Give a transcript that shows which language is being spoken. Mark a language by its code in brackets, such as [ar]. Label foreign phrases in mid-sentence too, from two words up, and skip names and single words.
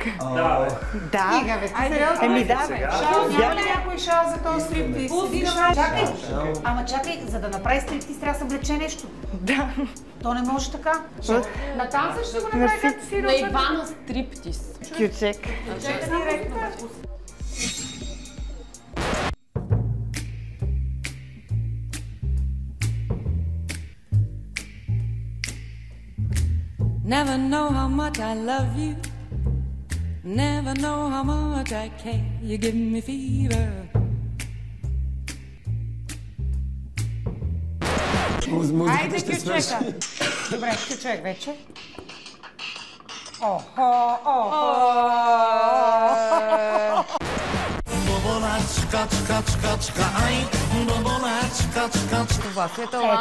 [bg] Да. Еми да. Няма ли някой шал за този стриптиз? Чакай. Ама чакай, за да направи стриптиз трябва да се облече нещо. Да. То не може така. На танца ще го направи както си на Ивана стриптиз. Кючек. [en] Never know how much I love you. Never know how much I care. You give me fever. [bg] Айде кючека. Добре, кючек вече. Това си е талант,